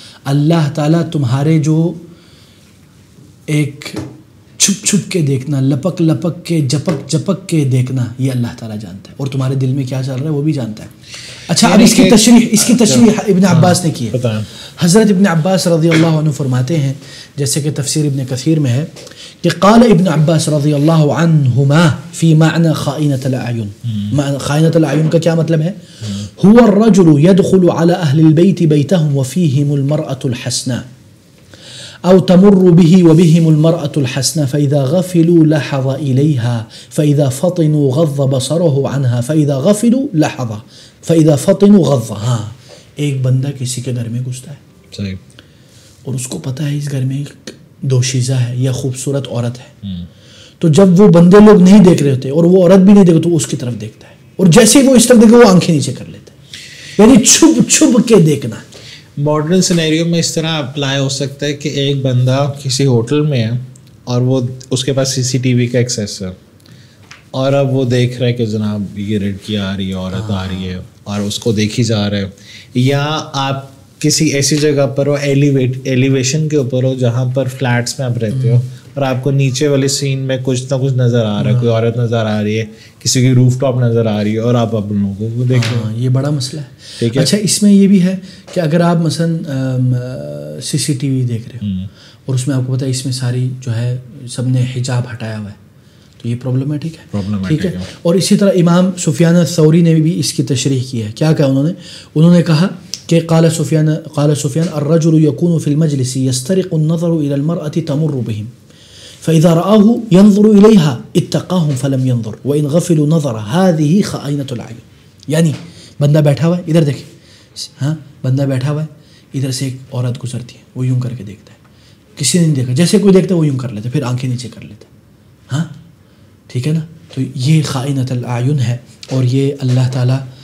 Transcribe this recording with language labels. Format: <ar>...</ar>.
<ur>اللہ تعالیٰ تمہارے جو ایک چھپ چھپ کے دیکھنا, لپک لپک کے, جپک جپک کے دیکھنا, یہ اللہ تعالیٰ جانتا ہے, اور تمہارے دل میں کیا چل رہا ہے وہ بھی جانتا ہے. اچھا, اب اس کی تشریح ابن عباس نے کی ہے. حضرت ابن عباس رضی اللہ عنہ فرماتے ہیں, جیسے کہ تفسیر ابن کثیر میں ہے کہ</ur> <ar>قال ابن عباس رضی اللہ عنہما فی معنی خائنۃ الاعین.</ar> <ur>خائنۃ الاعین کا کیا مطلب ہے؟</ur> <ar>هو الرجل يدخل على اهل البيت بيتهم وفيهم المرأة الحسناء او تمر به وبهم المرأة الحسنة فإذا غفلوا لحظ إليها فإذا فطنوا غض بصره عنها فإذا غفلوا لحظ فإذا فطنوا غض.</ar> <ur>ہاں ایک بندہ کسی کے گھر میں گھستا ہے صحیح اور اس کو پتہ ہے اس گھر میں دوشیزہ ہے یا خوبصورت عورت ہے, تو جب وہ بندے لوگ نہیں دیکھ رہے ہوتے اور وہ عورت بھی نہیں دیکھتے تو اس کی طرف دیکھتا ہے, اور جیسے ہی وہ اس طرف دیکھے وہ آنکھیں نیچے کر لیتا ہے, یعنی چھپ چھپ کے دیکھنا. ماڈرن سینیریو میں اس طرح اپلائی ہو سکتا ہے کہ ایک بندہ کسی ہوٹل میں ہے اور وہ اس کے پاس CCTV کا ایکسیس ہے, اور اب وہ دیکھ رہا ہے کہ جناب یہ لڑکی آ رہی ہے, عورت آ رہی ہے, اور اس کو دیکھی جا رہا ہے. یا آپ کسی ایسی جگہ پر ہو, ایلیویشن کے اوپر ہو جہاں پر فلیٹس میں آپ رہتے ہو, اور آپ کو نیچے والے سین میں کچھ نہ کچھ نظر آ رہا ہے, کوئی عورت نظر آ رہی ہے, کسی کی روف ٹاپ نظر آ رہی ہے, اور آپ اپنے لوگوں کو دیکھ رہے ہیں. یہ بڑا مسئلہ ہے. اچھا اس میں یہ بھی ہے کہ اگر آپ مثلاً CCTV دیکھ رہے ہو اور اس میں آپ کو پتہ ہے اس میں ساری جو ہے سب نے حجاب ہٹایا ہوا ہے, تو یہ پرابلمٹک ہے. ٹھیک ہے. اور اسی طرح امام سفیان الثوری نے بھی اس کی تشریح کی ہے. کیا کہا انہوں نے کہا کہ</ur> <ar>قال سفیان الرجل يكون في المجلس يسترق النظر الى المرأة تمر بهم فاذا رآه ينظر اليها اتقاهم فلم ينظر وان غفلوا نظر هذه خائنة العين.</ar> <ur>یعنی بندہ بیٹھا ہوا ہے, ادھر دیکھیں, ہاں بندہ بیٹھا ہوا ہے, ادھر سے ایک عورت گزرتی ہے, وہ یوں کر کے دیکھتا ہے, کسی نے نہیں دیکھا, جیسے کوئی دیکھتا ہے وہ یوں کر لیتا ہے, پھر آنکھیں نیچے کر لیتا ہے. ہاں ٹھیک ہے نا, تو یہ خائنۃ الاعین ہے, اور یہ اللہ تعالیٰ</ur>